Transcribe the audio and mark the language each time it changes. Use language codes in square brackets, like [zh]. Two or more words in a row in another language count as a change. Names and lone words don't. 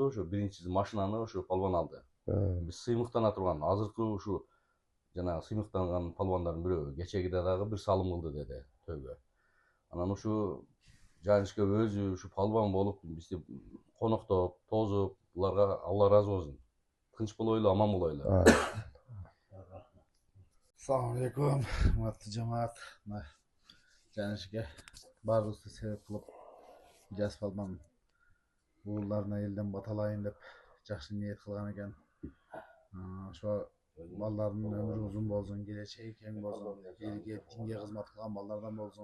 [ky] Ошо биринчиси машинаны ошо палван алды. Биз сыймыктана турган азыркы ушу жанагы сыймыктанган палвандардын бирөө кечегиде дагы бир салым кылды деди тойго. Анан ушу Жанышке өзү ушу палван болуп бизди коноктоп, тозуп, буларга Алла ыраазы болсун. Тынч болойлу, аман болойлу. [uz] Assalomu alaykum, hurmatli jamoat. Janishga baribizga sebep qilib Ilyas Palban o'g'illarini eldan batalayın deb yaxshi niyat qilgan ekan. Shu ballarning ömrü uzun bo'lsin, kelajagi keng bo'lsin, elga dinga xizmat qilgan ballardan bo'lsin.